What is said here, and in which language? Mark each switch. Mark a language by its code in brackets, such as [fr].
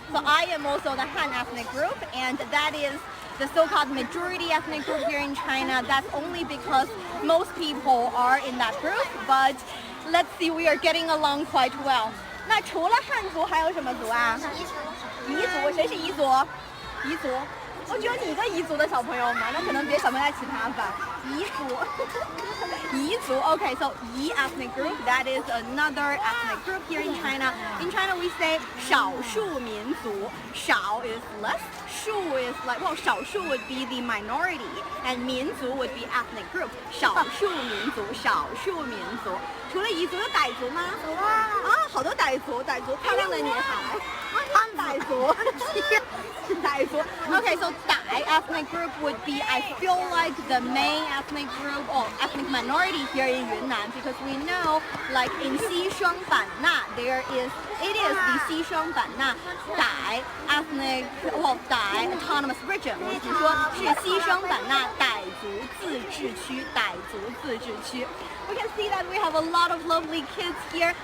[en] So I am also the Han ethnic group, and that is the so-called majority ethnic group here in China. That's only because most people are in that group, but let's see, we are getting along quite well. [zh] 那除了汉族还有什么族啊？彝族，谁是彝族？彝族。我只有你一个彝族的小朋友嘛，那可能别小朋友在其他班。彝族，彝族。 [en] Okay, so Yi ethnic group, that is another ethnic group here in China. In China, we say 少数民族。 少 is less, 数 is like, well, 少数 would be the minority, and 民族 would be ethnic group. [zh] 少数民族，少数民族。除了彝族，有傣族吗？好多傣族，漂亮的女孩。傣族。傣族。 [en] Okay, so Dai ethnic group would be, I feel like, the main ethnic group or ethnic minority here in Yunnan, because we know, like in Xishuangbanna, it is the Xishuangbanna Dai ethnic, well, Dai autonomous region. [zh] 我是说是西双版纳傣族自治区，傣族自治区。 [en] We can see that we have a lot of lovely kids here.